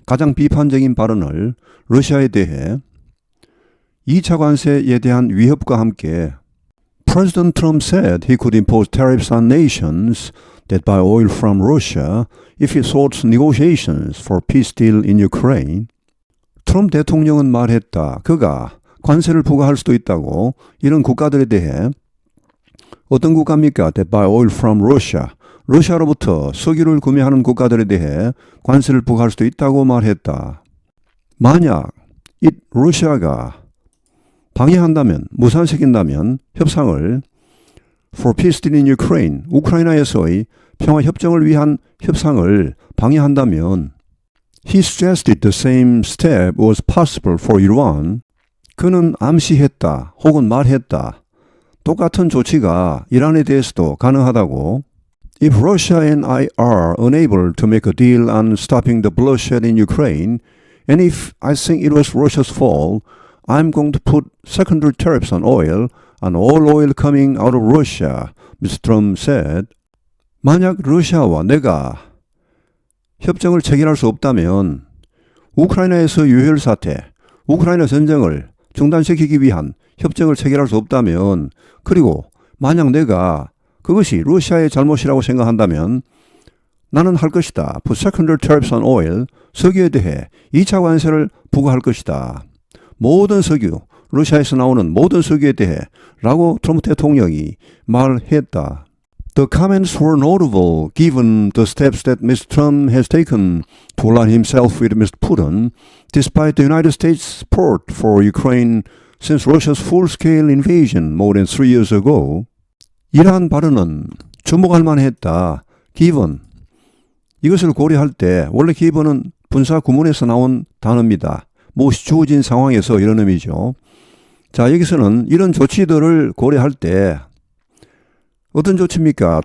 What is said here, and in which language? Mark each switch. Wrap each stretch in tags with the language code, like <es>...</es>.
<ko>가장 비판적인 발언을 러시아에 대해 2차 관세에 대한 위협과 함께</ko> <en>President Trump said he could impose tariffs on nations that buy oil from Russia if it thwarts negotiations for a peace deal in Ukraine.</en> <ko>트럼프 대통령은 말했다. 그가 관세를 부과할 수도 있다고 이런 국가들에 대해 어떤 국가입니까?</ko> <en>That buy oil from Russia.</en> <ko>러시아로부터 석유를 구매하는 국가들에 대해 관세를 부과할 수도 있다고 말했다. 만약 러시아가 방해한다면, 무산시킨다면 협상을</ko> <en>for peace deal in Ukraine,</en> <ko>우크라이나에서의 평화 협정을 위한 협상을 방해한다면</ko> <en>he suggested the same step was possible for Iran.</en> <ko>그는 암시했다 혹은 말했다. 똑같은 조치가 이란에 대해서도 가능하다고.</ko> <en>If Russia and I are unable to make a deal on stopping the bloodshed in Ukraine, and if I think it was Russia's fault, I'm going to put secondary tariffs on all oil coming out of Russia, Mr. Trump said.</en> <ko>만약 러시아와 내가 협정을 체결할 수 없다면 우크라이나에서 유혈 사태, 우크라이나 전쟁을 중단시키기 위한 협정을 체결할 수 없다면, 그리고 만약 내가 그것이 러시아의 잘못이라고 생각한다면 나는 할 것이다.</ko> <en>Put secondary tariffs on oil,</en> <ko>석유에 대해 2차 관세를 부과할 것이다. 모든 석유, 러시아에서 나오는 모든 석유에 대해 라고 트럼프 대통령이 말했다.</ko> <en>The comments were notable given the steps that Mr. Trump has taken to align himself with Mr. Putin, despite the United States' support for Ukraine since Russia's full-scale invasion more than 3 years ago.</en> <ko>이러한 발언은 주목할 만했다.</ko> <en>given.</en> <ko>이것을 고려할 때 원래 given은 분사 구문에서 나온 단어입니다. 무엇이 주어진 상황에서 이런 의미죠. 자, 여기서는 이런 조치들을 고려할 때 어떤 조치입니까?</ko>